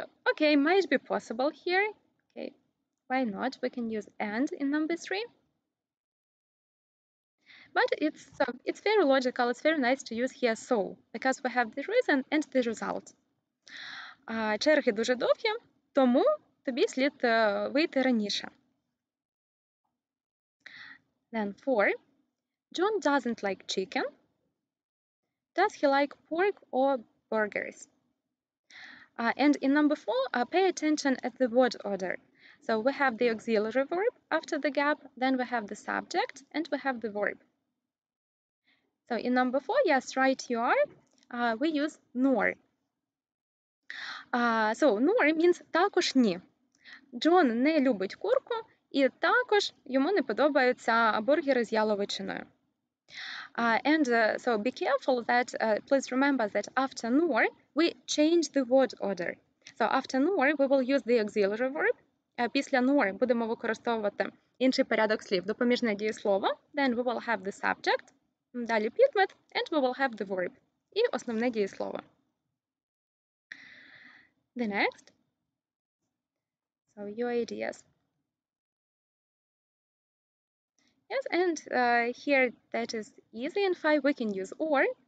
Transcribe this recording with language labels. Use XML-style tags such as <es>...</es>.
<en>Okay, might be possible here. Okay, why not? We can use and in number 3. But it's very logical. It's very nice to use here so, because we have the reason and the result.</en> <uk>Черги дуже довгі, тому тобі слід вийти раніше.</uk> <en>Then 4. John doesn't like chicken. Does he like pork or burgers? And in number 4, pay attention at the word order. So we have the auxiliary verb after the gap, then we have the subject, and we have the verb. So in number 4, yes, right you are, we use nor. So nor means</en> <uk>також ні. Джон не любить курку, і також йому не подобаються бургери з яловичиною.</uk> <en>So be careful that, please remember that after nor, we change the word order. So after nor, we will use the auxiliary verb.</en> <uk>Після nor будемо використовувати інший порядок слів, допоміжне дієслово.</uk> <en>Then we will have the subject,</en> <uk>далі підмет,</uk> <en>and we will have the verb.</en> <uk>І основне дієслово.</uk> <en>The next. So your ideas. Yes, and here that is easy. In 5, we can use or.</en>